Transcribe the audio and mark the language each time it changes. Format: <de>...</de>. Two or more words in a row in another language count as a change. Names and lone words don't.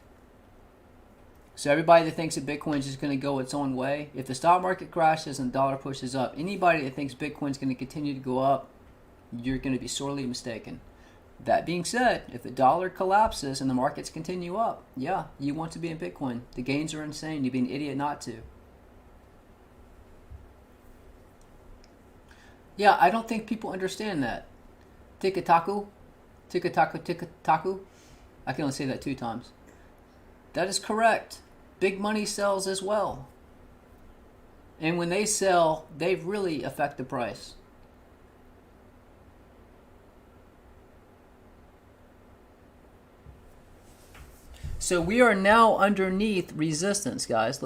<en>So everybody that thinks that Bitcoin's just going to go its own way, if the stock market crashes and the dollar pushes up, anybody that thinks Bitcoin's going to continue to go up, you're going to be sorely mistaken. That being said, if the dollar collapses and the markets continue up, yeah, you want to be in Bitcoin. The gains are insane. You'd be an idiot not to. Yeah, I don't think people understand that. Tiki-taku, tiki-taku, tiki-taku. I can only say that 2 times. That is correct. Big money sells as well. And when they sell, they really affect the price. So we are now underneath resistance, guys.</en>